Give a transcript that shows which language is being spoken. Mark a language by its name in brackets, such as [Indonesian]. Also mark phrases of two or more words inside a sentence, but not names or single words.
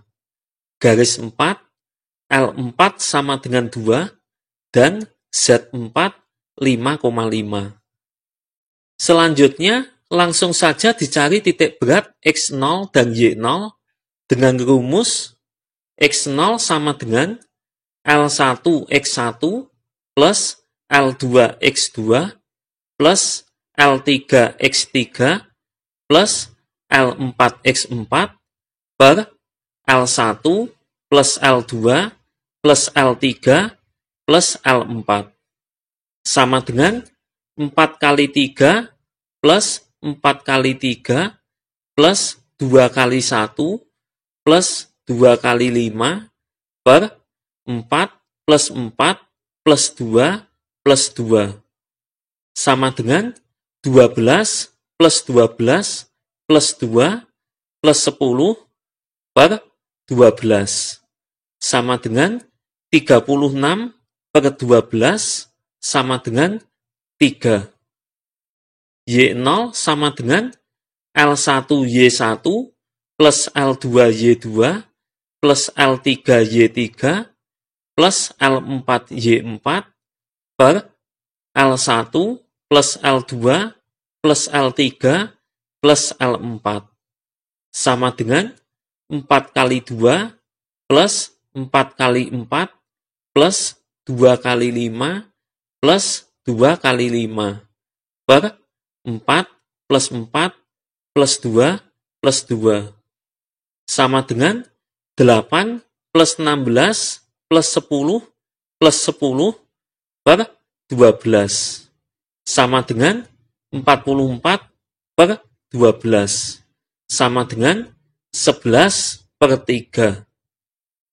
[Indonesian] Garis 4, L4 sama dengan 2, dan Z4 5,5. Selanjutnya, langsung saja dicari titik berat X0 dan Y0 dengan rumus X0 sama dengan L1X1 plus L2X2 plus L3X3 plus L4X4 per L1 plus L2 plus L3 plus L4 sama dengan 4 kali 3 plus 4 kali 3 plus 2 kali 1 plus 2 kali 5 per 4 plus 4 plus 2 plus 2 sama dengan 12 plus 12 plus 2 plus 10 per 12 sama dengan 36 per 12 sama dengan 3. Y0 sama dengan L1Y1 plus L2Y2 plus L3Y3 plus L4Y4 per L1 plus L2 plus L3 plus L4 sama dengan 4 kali 2 plus 4 kali 4 plus 2 kali 5 plus 2 kali 5 per 4 plus 4 plus 2 plus 2 sama dengan 8 plus 16 plus 10 plus 10 per 12 sama dengan 44 per 12 sama dengan 11 per 3.